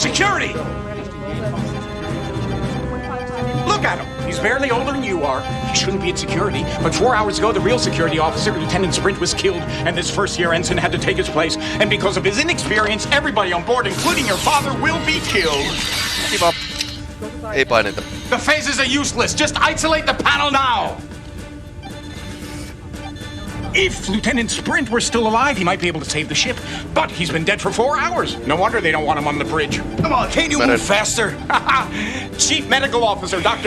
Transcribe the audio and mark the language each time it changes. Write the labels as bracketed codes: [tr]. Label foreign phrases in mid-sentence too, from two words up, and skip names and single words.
[en] Security! Look at him. He's barely older than you are. He shouldn't be at security. But 4 hours ago, the real security officer, Lieutenant Sprint, was killed, and this first-year ensign had to take his place. And because of his inexperience, everybody on board, including your father, will be killed. [fi] Kiva. Ei paineta. [en] The phases are useless. Just isolate the panel now. If Lieutenant Sprint were still alive, he might be able to save the ship. But he's been dead for 4 hours. No wonder they don't want him on the bridge. Come on, can't you move faster? Chief Medical Officer Dr.